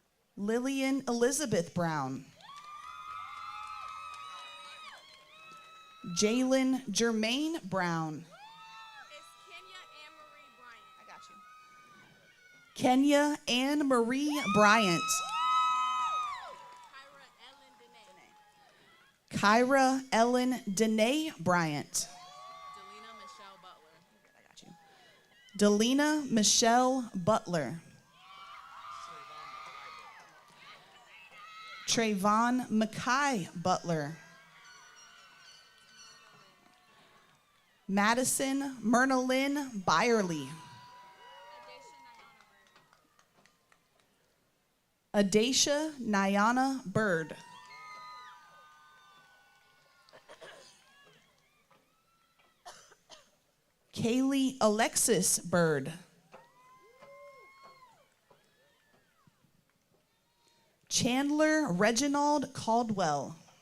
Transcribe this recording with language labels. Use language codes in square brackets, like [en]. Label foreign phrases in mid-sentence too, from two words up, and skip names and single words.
[en] Lillian Elizabeth Brown. Jalen Jermaine Brown. Kenya Ann Marie Bryant. Kyra Ellen Danae Bryant. Delina Michelle Butler. Trayvon Mackay Butler. Madison Myrna-Lynn Byerly. Adacia Nyana Bird. Kaylee Alexis Bird. Chandler Reginald Caldwell.